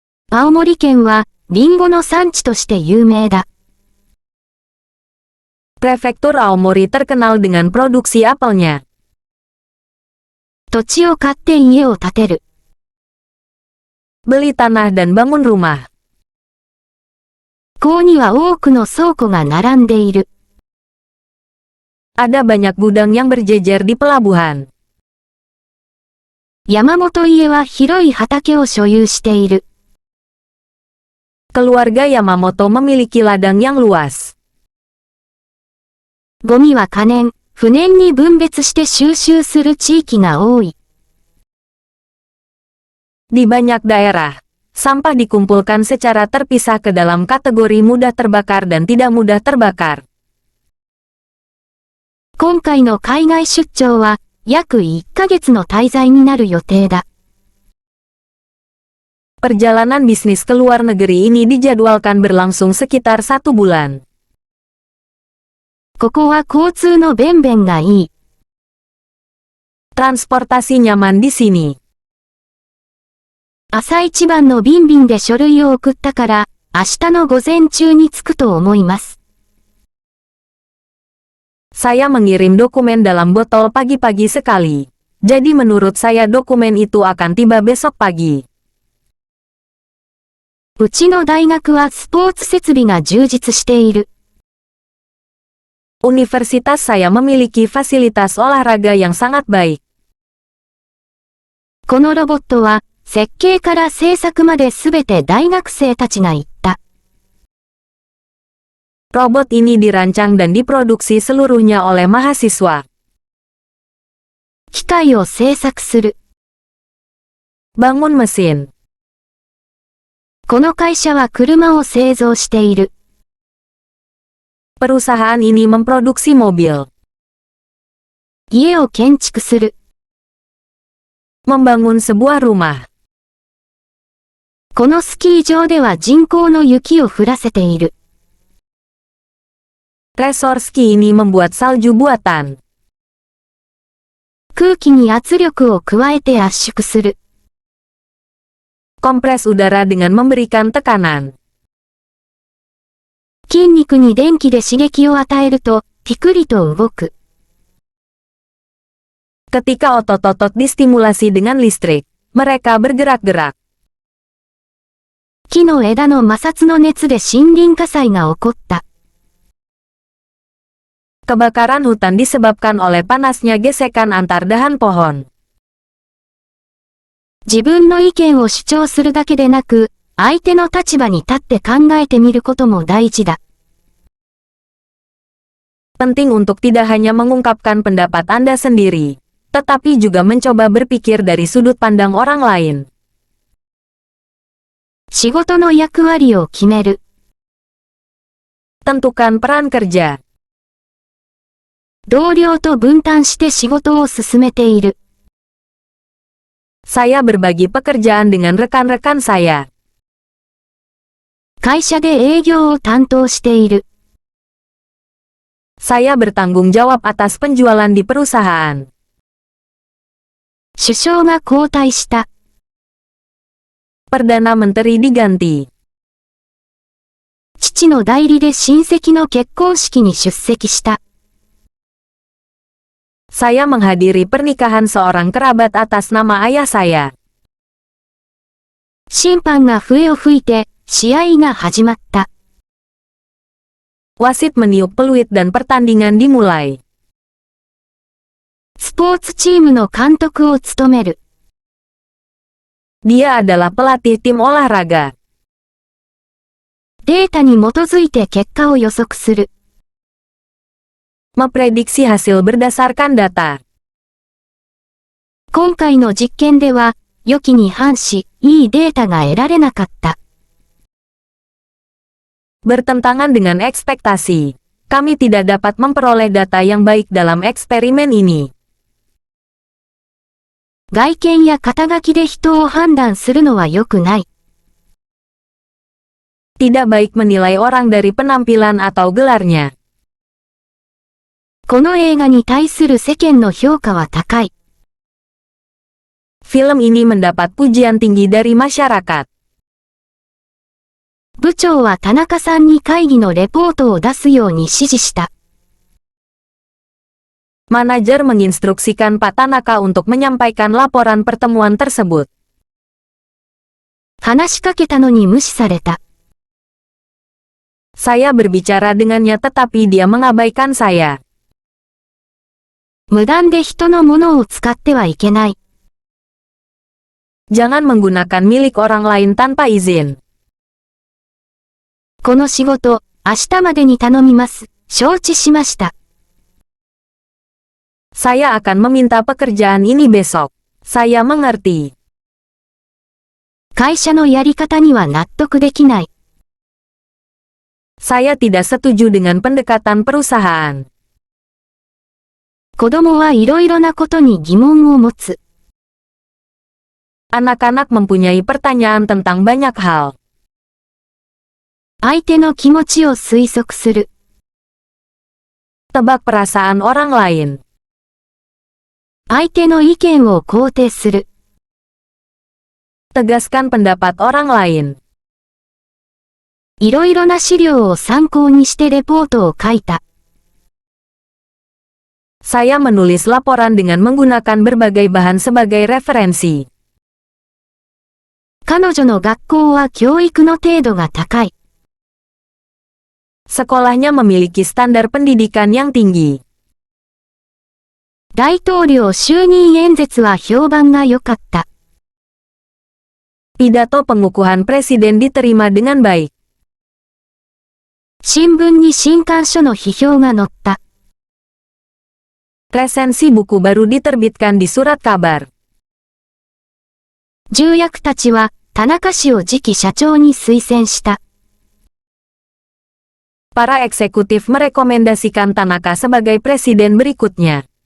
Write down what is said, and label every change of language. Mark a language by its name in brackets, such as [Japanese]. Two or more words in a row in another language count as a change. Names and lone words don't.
[Japanese] 青森県は、リンゴの産地として有名だ。 [Indonesian] Prefektur Aomori terkenal dengan produksi apelnya. [Japanese] 土地を買って家を建てる。 [Indonesian] Beli tanah dan bangun rumah. [Japanese] 港には多くの倉庫が並んでいる。 [Indonesian] Ada banyak gudang yang berjejer di pelabuhan. [Japanese] 山本家は広い畑を所有している。 [Indonesian] Keluarga Yamamoto memiliki ladang yang luas. [Japanese] ゴミは可燃、不燃に分別して収集する地域が多い。 [Indonesian] Di banyak daerah, sampah dikumpulkan secara terpisah ke dalam kategori mudah terbakar dan tidak mudah terbakar. [Japanese] 今回の海外出張は、約1ヶ月の滞在になる予定だ。 [Indonesian] Perjalanan bisnis ke luar negeri ini dijadwalkan berlangsung sekitar 1 bulan. [Japanese] ここは交通の便々がいい。 [Indonesian] Transportasi nyaman di sini. [Japanese] 朝一番の便々で書類を送ったから、明日の午前中に着くと思います。 [Indonesian] Saya mengirim dokumen dalam botol pagi-pagi sekali. Jadi menurut saya dokumen itu akan tiba besok pagi. [Japanese] うちの大学はスポーツ設備が充実している。 [Indonesian] Universitas saya memiliki fasilitas olahraga yang sangat baik. [Japanese] このロボットは、設計から製作まで全て大学生たちが言った。 [Indonesian] Robot ini dirancang dan diproduksi seluruhnya oleh mahasiswa. [Japanese] 機械を製作する。 [Indonesian] Bangun mesin. [Japanese] この会社は車を製造している。 [Indonesian] Perusahaan ini memproduksi mobil. [Japanese] 家を建築する。 [Indonesian] Membangun sebuah rumah. [Japanese] このスキー場では人工の雪を降らせている。 [Indonesian] Resor ski ini membuat salju buatan. [Japanese] 空気に圧力を加えて圧縮する。 [Indonesian] Kompres udara dengan memberikan tekanan. [Japanese] 筋肉に電気で刺激を与えると、ピクリと動く。 [Indonesian] Ketika otot-otot distimulasi dengan listrik, mereka bergerak-gerak. [Japanese] 木の枝の摩擦の熱で森林火災が起こった。 [Indonesian] Kebakaran hutan disebabkan oleh panasnya gesekan antar dahan pohon. [Japanese] 自分の意見を主張するだけでなく、相手の立場に立って考えてみることも大事だ。 [Indonesian] Penting untuk tidak hanya mengungkapkan pendapat Anda sendiri, tetapi juga mencoba berpikir dari sudut pandang orang lain. [Japanese] 仕事の役割を決める。 [Indonesian] Tentukan peran kerja. [Japanese] 同僚と分担して仕事を進めている。 [Indonesian] Saya berbagi pekerjaan dengan rekan-rekan saya. [Japanese] 会社で営業を担当している。 [Indonesian] Saya bertanggung jawab atas penjualan di perusahaan. [Japanese] 首相が交代した。 [Indonesian] Perdana Menteri diganti. [Japanese] 父の代理で親戚の結婚式に出席した。 [Indonesian] Saya menghadiri pernikahan seorang kerabat atas nama ayah saya. [Japanese] 審判が笛を吹いて、試合が始まった。 [Indonesian] Wasit meniup peluit dan pertandingan dimulai. [Japanese] スポーツチームの監督を務める。 [Indonesian] Dia adalah pelatih tim olahraga. [Japanese] データに基づいて結果を予測する。 [Indonesian] Memprediksi hasil berdasarkan data. [Japanese] 今回の実験では、予期に反し、いいデータが得られなかった。 [Indonesian] Bertentangan dengan ekspektasi. Kami tidak dapat memperoleh data yang baik dalam eksperimen ini. [Japanese] 外見や肩書きで人を判断するのは良くない。 [Indonesian] Tidak baik menilai orang dari penampilan atau gelarnya. [Japanese] この映画に対する世間の評価は高い。 [Indonesian] Film ini mendapat pujian tinggi dari masyarakat. [Japanese] 部長は田中さんに会議のレポートを出すように指示した。 [Indonesian] Manajer menginstruksikan Pak Tanaka untuk menyampaikan laporan pertemuan tersebut. [Japanese] 話しかけたのに無視された。 [Indonesian] Saya berbicara dengannya tetapi dia mengabaikan saya. [Japanese] 無断で人のものを使ってはいけない。 [Indonesian] Jangan menggunakan milik orang lain tanpa izin. [Japanese] この仕事、明日までに頼みます。承知しました。 [Indonesian] Saya akan meminta pekerjaan ini besok. Saya mengerti. [Japanese] 会社のやり方には納得できない。 [Indonesian] Saya tidak setuju dengan pendekatan perusahaan. [Japanese] 子供はいろいろなことに疑問を持つ。 [Indonesian] Anak-anak mempunyai pertanyaan tentang banyak hal. [Japanese] 相手の気持ちを推測する。 [Indonesian] Tebak perasaan orang lain. [Japanese] 相手の意見を肯定する。 [Indonesian] Tegaskan pendapat orang lain. [Japanese] いろいろな資料を参考にしてレポートを書いた。 [Indonesian] Saya menulis laporan dengan menggunakan berbagai bahan sebagai referensi. [Japanese] 彼女の学校は教育の程度が高い。 [Indonesian] Sekolahnya memiliki standar pendidikan yang tinggi. [Japanese] 大統領就任演説は評判が良かった。 [Indonesian] Pidato pengukuhan presiden diterima dengan baik. [Japanese] 新聞に新刊書の批評が載った。 [Indonesian] Resensi buku baru diterbitkan di surat kabar. [Japanese] 重役たちは田中氏を次期社長に推薦した。 [Indonesian] Para eksekutif merekomendasikan Tanaka sebagai presiden berikutnya.